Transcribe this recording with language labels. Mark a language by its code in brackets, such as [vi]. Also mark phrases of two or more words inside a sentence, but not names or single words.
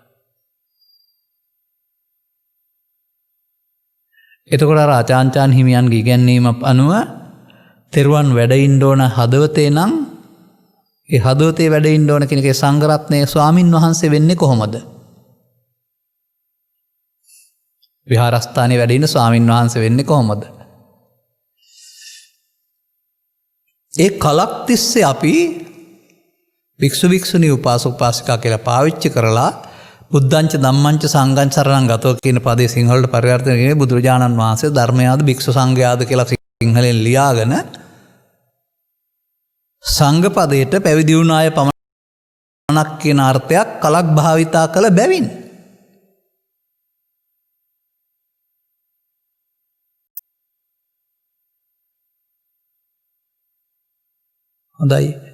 [si] එතකොට අර ආචාන්චාන් හිමියන්ගේ ඉගැන්වීම අනුව තෙරුවන් වැඩ ඉන්න ඕන හදවතේ නම් ඒ හදවතේ වැඩ ඉන්න ඕන කෙනෙක් සංඝ රත්නයේ ස්වාමින් වහන්සේ වෙන්නේ කොහොමද? විහාරස්ථානයේ වැඩ ඉන්න ස්වාමින් වහන්සේ වෙන්නේ කොහොමද? ඒ කලක් තිස්සේ අපි භික්ෂු භික්ෂුණී උපාසක උපාසිකා කියලා පාවිච්චි කරලා [pi] බුද්ධංච ධම්මංච සංඝං සරණං ගතෝ [si] කියන පදේ සිංහලට පරිවර්තනය කරන්නේ බුදුරජාණන් වහන්සේ ධර්මයාද භික්ෂු සංඝයාද කියලා සිංහලෙන් ලියාගෙන සංඝ පදයට පැවිදි වුණ අය පමණක් කියන අර්ථයක් කලක් භාවිතා කළ බැවින් හොඳයි.